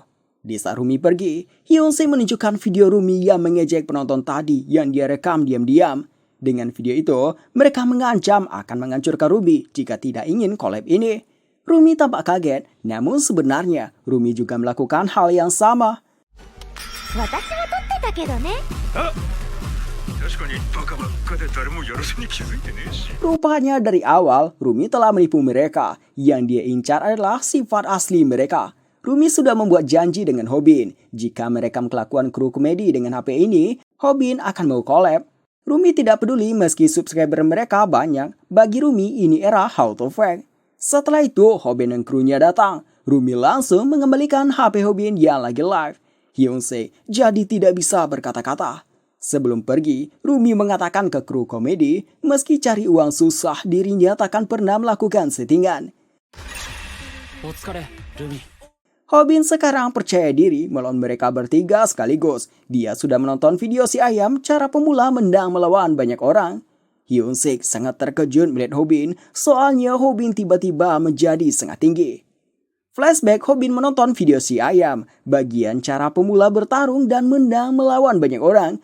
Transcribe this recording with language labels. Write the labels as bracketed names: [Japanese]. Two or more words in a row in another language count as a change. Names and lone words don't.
[Indonesian] Di saat Rumi pergi, Hyun-sik menunjukkan video Rumi yang mengejek penonton tadi yang dia rekam diam-diam. Dengan video itu, mereka mengancam akan menghancurkan Rumi jika tidak ingin collab ini. Rumi tampak kaget, namun sebenarnya Rumi juga melakukan hal yang sama. [Japanese] 私も撮ってたけどね [Indonesian] Rupanya dari awal, Rumi telah menipu mereka. Yang dia incar adalah sifat asli mereka. Rumi sudah membuat janji dengan Hobin. Jika merekam kelakuan kru komedi dengan HP ini, Hobin akan mau collab. Rumi tidak peduli meski subscriber mereka banyak. Bagi Rumi, ini era [English] how to fake. [Indonesian] Setelah itu, Hobin dan krunya datang. Rumi langsung mengembalikan HP Hobin yang lagi live. Hyun-sik jadi tidak bisa berkata-kata. Sebelum pergi, Rumi mengatakan ke kru komedi, meski cari uang susah, dirinya takkan pernah melakukan settingan. [Japanese] お疲れルミ [Indonesian] Hobin sekarang percaya diri melawan mereka bertiga sekaligus. Dia sudah menonton video si ayam cara pemula mendang melawan banyak orang. Hyun-sik sangat terkejut melihat Hobin, soalnya Hobin tiba-tiba menjadi sangat tinggi. Flashback Hobin menonton video si ayam, bagian cara pemula bertarung dan mendang melawan banyak orang.